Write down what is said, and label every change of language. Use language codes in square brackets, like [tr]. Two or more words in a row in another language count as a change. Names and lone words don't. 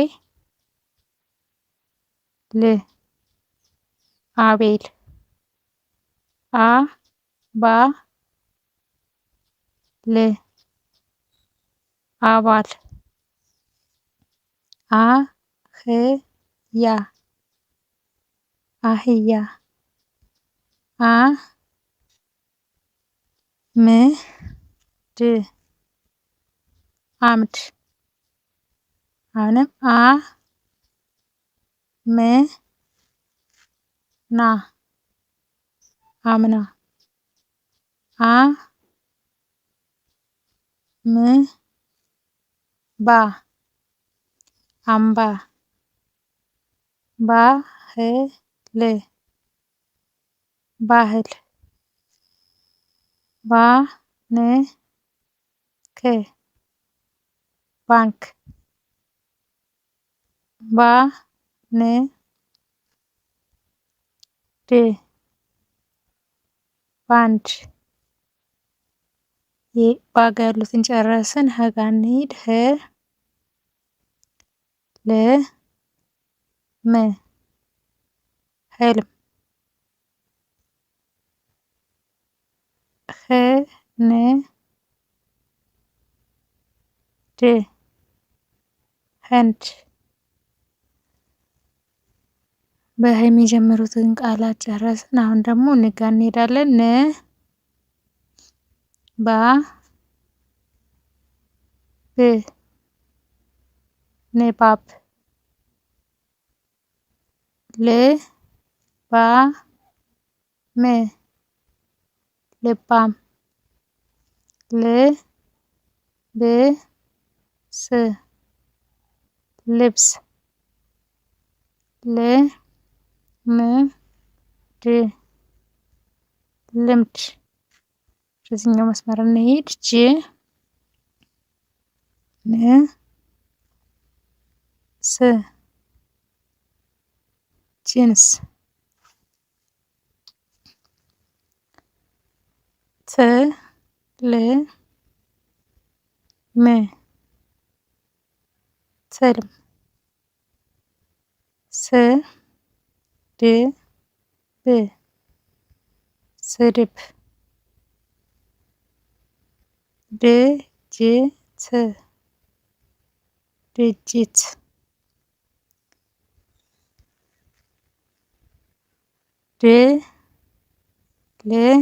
[am] ል አቤል። አ ባ ል አባል። አ ህ ያ አህያ። አ ም ድ አምድ። አሁንም አ ም ና አምና። አ ም ባ አምባ። ባ ህ ል ባህል። ባ ን ክ ባንክ። ባ ን ድ ባንድ። ባጋ ያሉትን ጨረስን። ሀጋ እንሂድ። ህ ል ም ህልም። ህ ን ድ ህንድ። በህ የሚጀምሩትን ቃላት ጨረስን። አሁን ደግሞ ን ጋ እንሄዳለን። ን ባ ብ ንባብ። ል ባ ም ልባም። ል ብ ስ ልብስ። ል ም ድ ልምድ። በዚህኛው መስመር እንሄድ። ጅ ን ስ ጂንስ። ት ል ም ትልም። ስ ድ ብ ስድብ። ድ ጅ ት ድጅት። ድ ል